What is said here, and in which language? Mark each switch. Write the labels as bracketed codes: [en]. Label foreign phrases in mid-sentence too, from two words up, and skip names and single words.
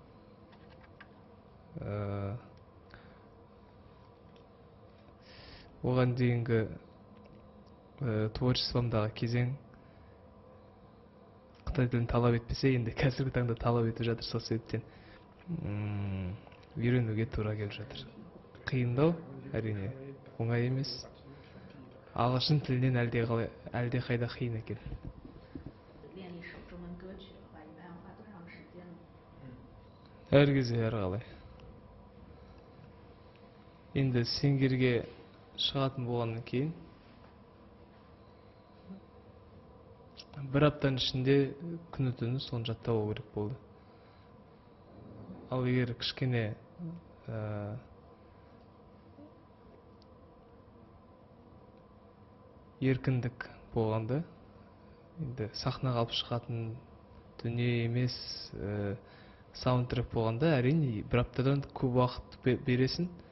[kk] Оған дейінгі творчествомдағы кезең Қытай тілін талап етпесе, енді қазіргі таңда талап етіп жатыр. Сол себептен үйренуге тура келіп жатыр. Қиындау әрине оңай емес. Ағылшын тілінен әлде қайда қиын екен. [zh] 练一首中文歌曲的话，一般要花多长时间呢？ [kk] әр кезде әрқалай. Енді сеңгерге шығатын болғаннан кейін бір аптаның ішінде күні түні соны жаттау керек болды. Ал егер кішкене еркіндік болғанда, енді сахнаға алып шығатын дүние емес, саундтрек болғанда әрине бір аптадан көп уақыт бересің.